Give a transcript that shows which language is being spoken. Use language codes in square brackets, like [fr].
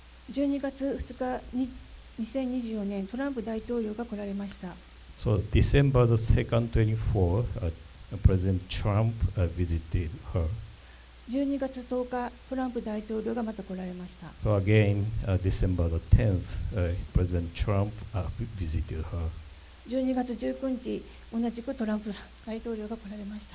[ja] 12月2日に2024年トランプ大統領が来られました。 [en] So December the 2nd, 24, President Trump visited her. [ja] 12月10日、トランプ大統領がまた来られました。 [en] So again, December the 10th, President Trump visited her. [ja] 12月19日、同じくトランプ大統領が来られました。